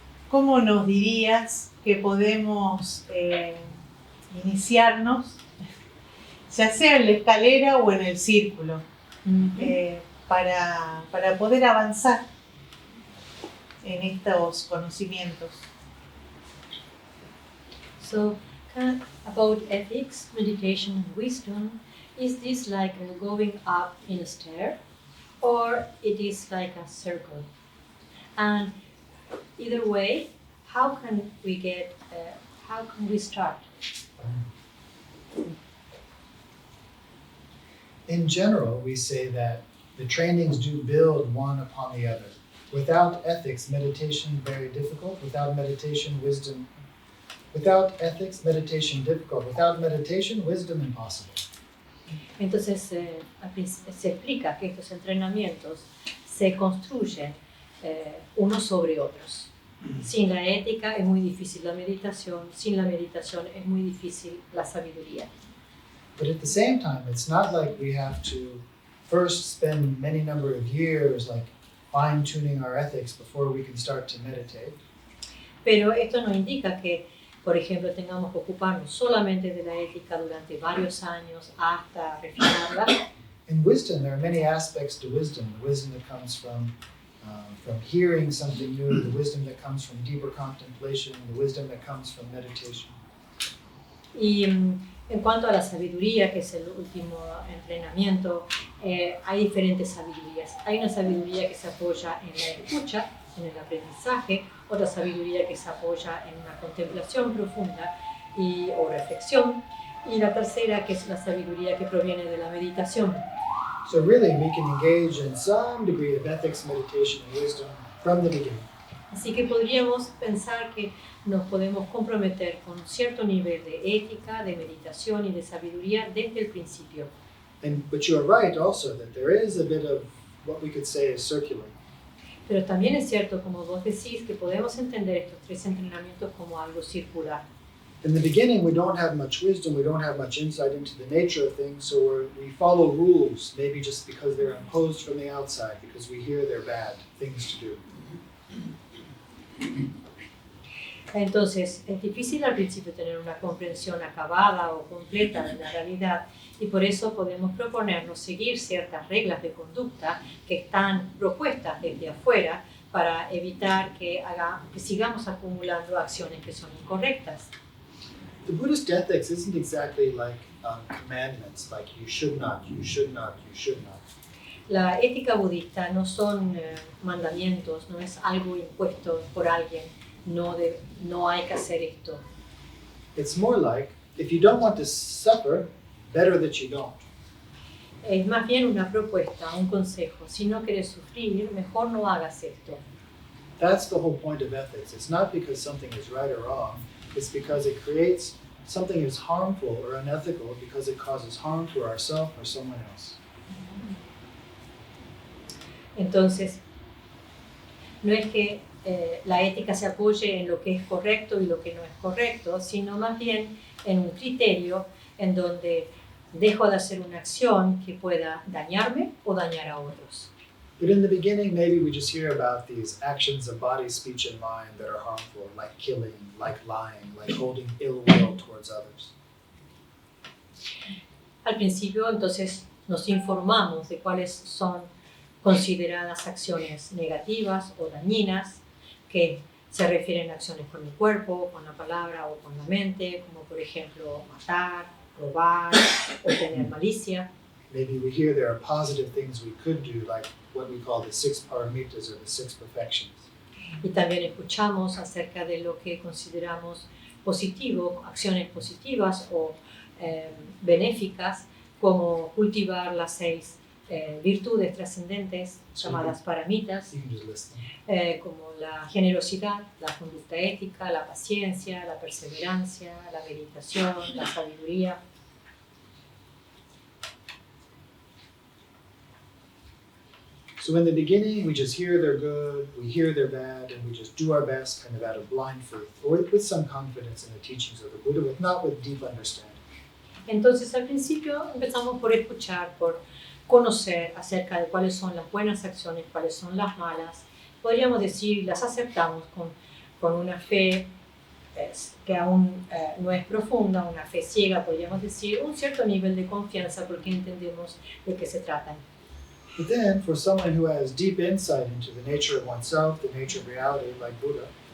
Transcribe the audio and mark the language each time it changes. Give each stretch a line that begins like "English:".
Spanish: ¿Cómo nos dirías que podemos iniciarnos, ya sea en la escalera o en el círculo, para poder avanzar en estos conocimientos?
English: So, about ethics, meditation, and wisdom, is this like going up in a stair, or it is like a circle? And either way, how can we start? In general, we say that the trainings do build one upon the other. Without ethics, meditation very difficult. Without meditation, wisdom. Without ethics, meditation difficult. Without meditation, wisdom impossible.
Spanish: Entonces se explica que estos entrenamientos se construyen unos sobre otros. Sin la ética es muy difícil la meditación, sin la meditación es muy difícil la sabiduría.
English: But at the same time, it's not like we have to first spend many number of years like fine-tuning our ethics before we can start to meditate.
Spanish: Pero esto no indica que, por ejemplo, tengamos que ocuparnos solamente de la ética durante varios años hasta refinarla.
English: In wisdom, there are many aspects to wisdom. The wisdom that comes from hearing something new, the wisdom that comes from deeper contemplation, the wisdom that comes from meditation.
Spanish: Y en cuanto a la sabiduría, que es el último entrenamiento, hay diferentes sabidurías. Hay una sabiduría que se apoya en la escucha, en el aprendizaje, otra sabiduría que se apoya en una contemplación profunda o reflexión, y la tercera que es la sabiduría que proviene de la meditación.
English: So really, we can engage in some degree of ethics, meditation, and wisdom from the beginning.
Spanish: Así que podríamos pensar que nos podemos comprometer con un cierto nivel de ética, de meditación y de sabiduría desde el principio.
English: But you are right also that there is a bit of what we could say is circular.
Spanish: Pero también es cierto, como vos decís, que podemos entender estos tres entrenamientos como algo circular.
English: In the beginning, we don't have much wisdom, we don't have much insight into the nature of things, so we follow rules, maybe just because they're imposed from the outside, because we hear they're bad things to do.
Spanish: Entonces, es difícil al principio tener una comprensión acabada o completa de la realidad y por eso podemos proponernos seguir ciertas reglas de conducta que están propuestas desde afuera para evitar que sigamos acumulando acciones que son incorrectas.
English: The Buddhist ethics isn't exactly like commandments, like you should not, you should not, you should not.
Spanish: La ética budista no son mandamientos, no es algo impuesto por alguien, no hay que hacer esto.
English: It's more like, if you don't want to suffer, better that you don't.
Spanish: Es más bien una propuesta, un consejo. Si no quieres sufrir, mejor no hagas esto.
English: That's the whole point of ethics. It's not because something is right or wrong, it's because it creates something is harmful or unethical because it causes harm to ourselves or someone else.
Spanish: Entonces, no es que la ética se apoye en lo que es correcto y lo que no es correcto, sino más bien en un criterio en donde dejo de hacer una acción que pueda dañarme o dañar a otros.
English: But in the beginning, maybe we just hear about these actions of body, speech, and mind that are harmful, like killing, like lying, like holding ill will towards others.
Spanish: Al principio, entonces, nos informamos de cuáles son consideradas acciones negativas o dañinas, que se refieren a acciones con el cuerpo, con la palabra o con la mente, como por ejemplo matar, robar o tener malicia.
English: Maybe we hear there are positive things we could do, like what we call the 6 paramitas or the 6 perfections.
Spanish: Y también escuchamos acerca de lo que consideramos positivo, acciones positivas o benéficas, como cultivar las 6 virtudes trascendentes llamadas paramitas,
English: You can just list them.
Spanish: como la generosidad, la conducta ética, la paciencia, la perseverancia, la meditación, la sabiduría.
English: So in the beginning, we just hear they're good, we hear they're bad, and we just do our best kind of out of blind faith, or with some confidence in the teachings of the Buddha, but not with deep understanding.
Spanish: Entonces al principio empezamos por escuchar, por conocer acerca de cuáles son las buenas acciones, cuáles son las malas. Podríamos decir, las aceptamos con una fe que aún no es profunda, una fe ciega, podríamos decir, un cierto nivel de confianza porque entendemos de qué se trata.
English: But then, for someone who has deep insight into the nature of oneself, the nature of reality, like Buddha,